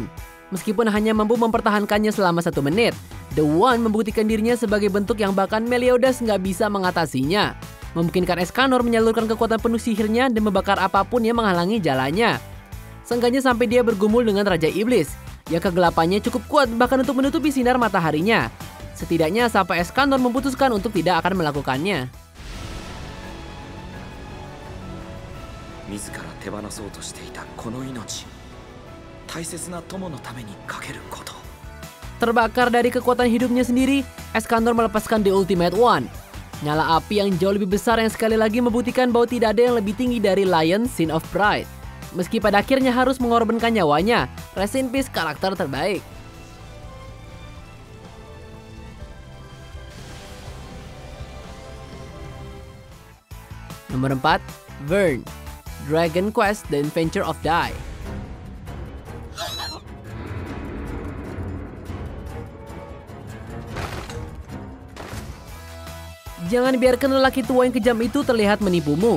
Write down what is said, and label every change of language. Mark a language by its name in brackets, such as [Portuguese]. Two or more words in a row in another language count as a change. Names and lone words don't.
[Indonesian] Meskipun hanya mampu mempertahankannya selama 1 menit, The One membuktikan dirinya sebagai bentuk yang bahkan Meliodas nggak bisa mengatasinya. Memungkinkan Escanor menyalurkan kekuatan penuh sihirnya dan membakar apapun yang menghalangi jalannya. Seenggaknya sampai dia bergumul dengan Raja Iblis, yang kegelapannya cukup kuat bahkan untuk menutupi sinar mataharinya. Setidaknya sampai Escanor memutuskan untuk tidak akan melakukannya. [Japanese] 自ら手放そうとしていたこの命、大切な友のためにかけること。 [Indonesian] Terbakar dari kekuatan hidupnya sendiri, Escanor melepaskan The Ultimate One. Nyala api yang jauh lebih besar yang sekali lagi membuktikan bahwa tidak ada yang lebih tinggi dari [English] Lion Sin of Pride. [Indonesian] Meski pada akhirnya harus mengorbankan nyawanya, [English] rest in peace [Indonesian] karakter terbaik. Nomor 4, Vern, Dragon Quest The Adventure of Dai. Jangan biarkan lelaki tua yang kejam itu terlihat menipumu.